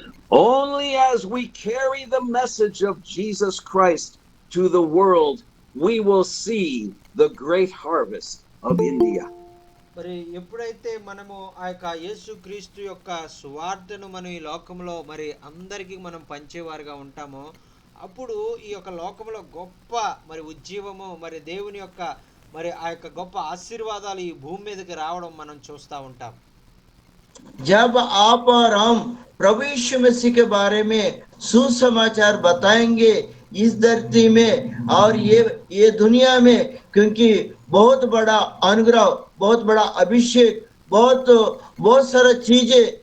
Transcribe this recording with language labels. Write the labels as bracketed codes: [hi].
[en] Only as we carry the message of Jesus Christ to the world, we will see the great harvest of India. [te] మరి ఎప్పుడైతే మనము ఆ యొక్క యేసుక్రీస్తు యొక్క సువార్తను మనం ఈ లోకంలో మరి అందరికీ మనం పంచేవారుగా ఉంటామో, అప్పుడు ఈ యొక్క లోకంలో గొప్ప మరి ఉజ్జీవము, మరి దేవుని యొక్క మరి ఆ యొక్క గొప్ప ఆశీర్వాదాలు ఈ భూమి మీదకి రావడం మనం చూస్తూ ఉంటాం. [hi] जब आप और हम प्रभु यीशु मसीह के बारे में सुसमाचार बताएंगे इस धरती में और ये दुनिया में, क्योंकि बहुत बड़ा अनुग्रह, बहुत बड़ा अभिषेक, बहुत सारा चीजें